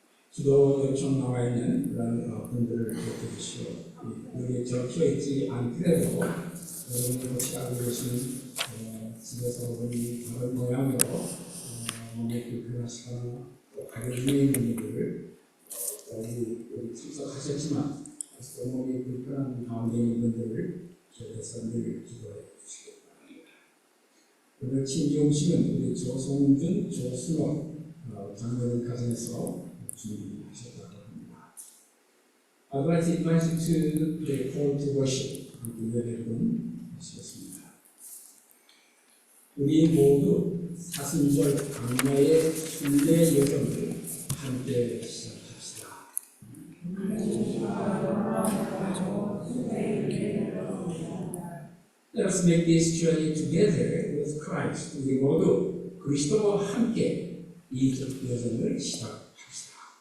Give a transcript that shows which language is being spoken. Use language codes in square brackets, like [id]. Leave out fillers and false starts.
[ko] 기도 요청 나와 있는 그런 분들을 기억해 주시고, 여기 적혀 있지 않더라도 여러분들 혹시 알고 계시는 집에서 우리 다른 모양으로 몸이 불편하시거나 가게 중에 있는 분들을 여기 참석하셨지만 또 몸이 불편한 가운데 있는 분들을 기억해서 늘 기도해 주시기 바랍니다. 오늘 친지 음식은 우리 조성준, 조순호 장로님 가정에서 준비하셨다고 합니다. [en] I'd like to invite you to the call to worship. [ko] 여러분 하시겠습니다. 우리 모두 사순절 강야의 순례 여정을 함께 시작합시다. [en] Let us make this journey together with Christ. [ko] 우리 모두 그리스도와 함께 이 여정을 시작합시다.